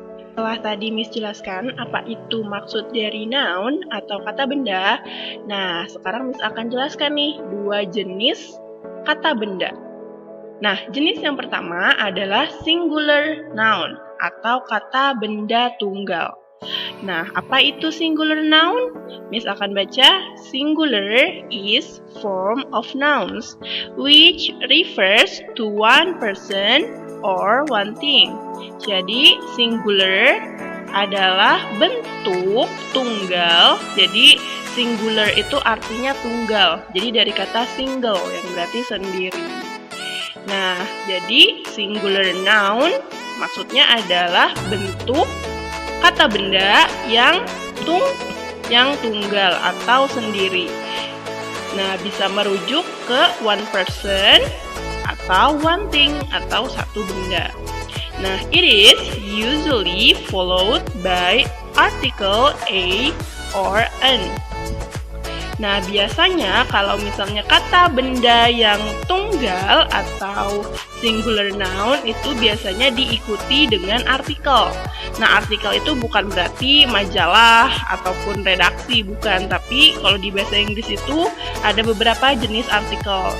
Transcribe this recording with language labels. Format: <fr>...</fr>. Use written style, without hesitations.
<id>Setelah tadi Miss jelaskan apa itu maksud dari noun atau kata benda, nah sekarang Miss akan jelaskan nih dua jenis kata benda. Nah, jenis yang pertama adalah singular noun atau kata benda tunggal. Nah, apa itu singular noun? Miss akan baca,</id> <en>singular is form of nouns which refers to one person or one thing.</en> <id>Jadi, singular adalah bentuk tunggal. Jadi, singular itu artinya tunggal. Jadi, dari kata single yang berarti sendiri. Nah, jadi singular noun maksudnya adalah bentuk kata benda yang tunggal atau sendiri. Nah, bisa merujuk ke</id> <en>one person</en> <id>atau</id> <en>one thing</en> <id>atau satu benda.</id> <en>Nah, it is usually followed by article a or an.</en> <id>Nah, biasanya kalau misalnya kata benda yang tunggal atau singular noun itu biasanya diikuti dengan artikel. Nah, artikel itu bukan berarti majalah ataupun redaksi, bukan. Tapi kalau di bahasa Inggris itu ada beberapa jenis artikel.</id>